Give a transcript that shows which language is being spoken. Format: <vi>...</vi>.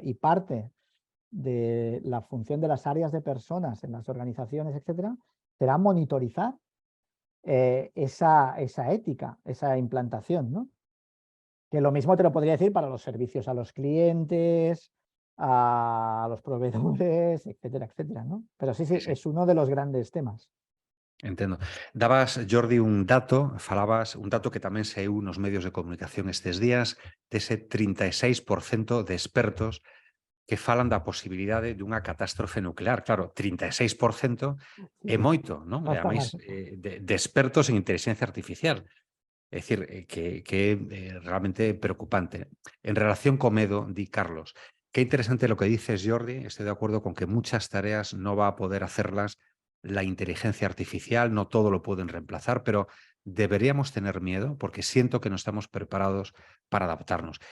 <es>Y parte de la función de las áreas de personas en las organizaciones, etcétera, será monitorizar esa ética, esa implantación, ¿no? Que lo mismo te lo podría decir para los servicios a los clientes, a los proveedores, etcétera, etcétera, ¿no? Pero sí, es uno de los grandes temas.</es> <gl>Entendo. Dabas, Jordi, un dato, falabas un dato que tamén saiu nos medios de comunicación estes días, dese 36% de expertos que falan da posibilidade dunha catástrofe nuclear. Claro, 36% é moito, non? E ademais, de expertos en inteligencia artificial. É dicir, que é realmente preocupante. En relación co medo, di</gl> <es>Carlos, qué interesante lo que dices, Jordi. Estoy de acuerdo con que muchas tareas no va a poder hacerlas la inteligencia artificial, no todo lo pueden reemplazar, pero deberíamos tener miedo porque siento que no estamos preparados para adaptarnos.</es>